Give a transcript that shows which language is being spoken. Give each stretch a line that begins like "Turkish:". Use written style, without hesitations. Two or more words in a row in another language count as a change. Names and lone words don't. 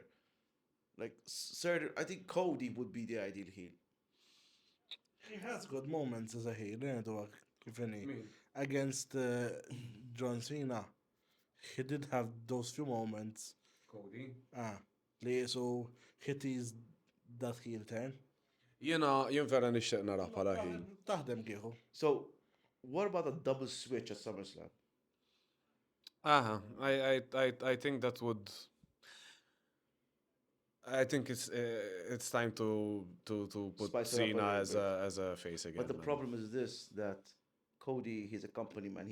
English: Like sir, I think Cody would be the ideal heel. He has good moments as a heel, against John Cena. He did have those few moments. Cody? So he teased that heel turn.
Maltese: Jien vera nixtieq nara bħala heel. Taħdem kieku.
English: So, what about a double switch at SummerSlam? I think that would. I think it's time to put Spice it up a Cena little as a face again. But the man. problem is this: that Cody, he's a company man.